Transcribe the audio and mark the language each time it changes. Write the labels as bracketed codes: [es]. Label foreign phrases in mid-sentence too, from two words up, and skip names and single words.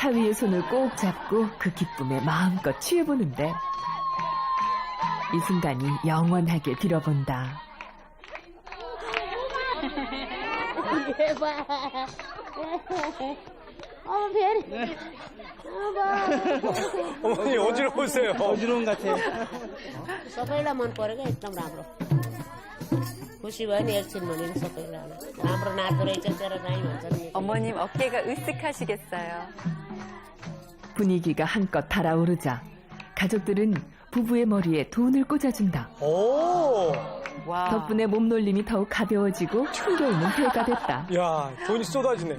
[ko] 사위의 손을 꼭 잡고 그 기쁨에 마음껏 취해보는데 이 순간이 영원하게 빌어본다. 어머니 어지러우세요. 어지러운 것 같아. [ne] सबैलाई मन पऱ्यो क्या एकदम राम्रो खुसी भयो नि एकछिन भनेर सबैलाई राम्रो नाच्दो रहेछ तेरो नाइ भन्छ नि [ko] 어머님 어깨가 으쓱하시겠어요. 분위기가 한껏 달아오르자 가족들은 부부의 머리에 돈을 꽂아준다. 오, 와. 덕분에 몸놀림이 더욱 가벼워지고 흥겨움은 배가 됐다. 야, 돈이 쏟아지네.